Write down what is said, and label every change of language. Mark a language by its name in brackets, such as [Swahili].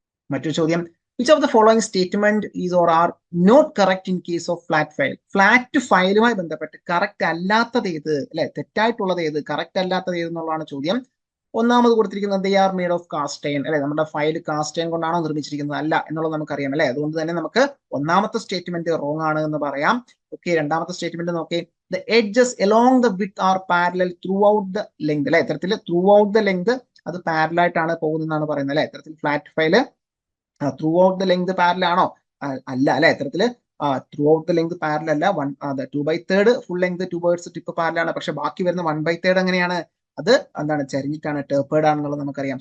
[Malayalam] മറ്റൊരു ചോദ്യം, [English] Which of the following statement is or are not correct in case of flat file? [Malayalam] Flat ഫയലുമായി ബന്ധപ്പെട്ട് correct അല്ലാത്തത് ഏത് അല്ലെ, തെറ്റായിട്ടുള്ളത് ഏത്, കറക്റ്റ് അല്ലാത്തത് ഏത് എന്നുള്ളതാണ് ചോദ്യം. ഒന്നാമത് കൊടുത്തിരിക്കുന്നത് [English] they are made of cast iron [Malayalam] അല്ലെ. നമ്മുടെ ഫയൽ കാസ്റ്റ് അയൺ കൊണ്ടാണോ നിർമ്മിച്ചിരിക്കുന്നത്? അല്ല എന്നുള്ളത് നമുക്കറിയാം അല്ലെ. അതുകൊണ്ട് തന്നെ നമുക്ക് ഒന്നാമത്തെ സ്റ്റേറ്റ്മെന്റ് റോങ് ആണ് എന്ന് പറയാം. ഓക്കെ, രണ്ടാമത്തെ സ്റ്റേറ്റ്മെന്റ് നോക്കി, [English] the edges along the width are parallel throughout the length അല്ലെ. [Malayalam] ഇത്തരത്തിൽ [English] throughout the length [Malayalam] അത് പാരലൽ ആയിട്ടാണ് പോകുന്നതെന്നാണ് പറയുന്നത് അല്ലെ. ഇത്തരത്തിൽ flat file [English] throughout the length [Malayalam] parallel ആണോ? അല്ല അല്ലെ. ഇത്തരത്തിൽ [English] throughout the length [Malayalam] പാരലൽ അല്ല. 2/3 ഫുൾ ലെങ്ത് 2/3 ടിപ്പ് പാരലൽ ആണ്. പക്ഷെ ബാക്കി വരുന്ന 1/3 എങ്ങനെയാണ്? അത് എന്താണ്? ചരിഞ്ഞിട്ടാണ്, ടേപ്പേർഡ് ആണെന്നുള്ളത് നമുക്കറിയാം.